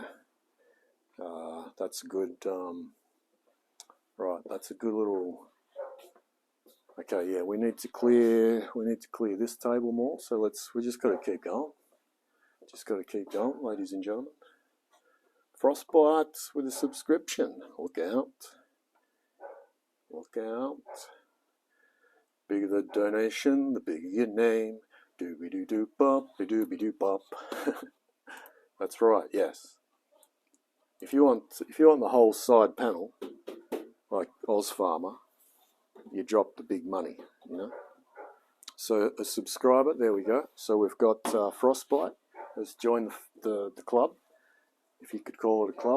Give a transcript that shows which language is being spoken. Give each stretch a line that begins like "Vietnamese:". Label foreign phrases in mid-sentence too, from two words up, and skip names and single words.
English: That's a good, right, that's a good little, okay, yeah, we need to clear this table more, so we just got to keep going. Just got to keep going, ladies and gentlemen. Frostbite with a subscription. Look out. Look out. Bigger the donation, the bigger your name. Doobie-doo-doo-bop, be-doobie-doo-bop. That's right, yes. If you want the whole side panel, like Oz Farmer, you drop the big money, you know. So a subscriber, there we go. So we've got Frostbite has joined the club, if you could call it a club.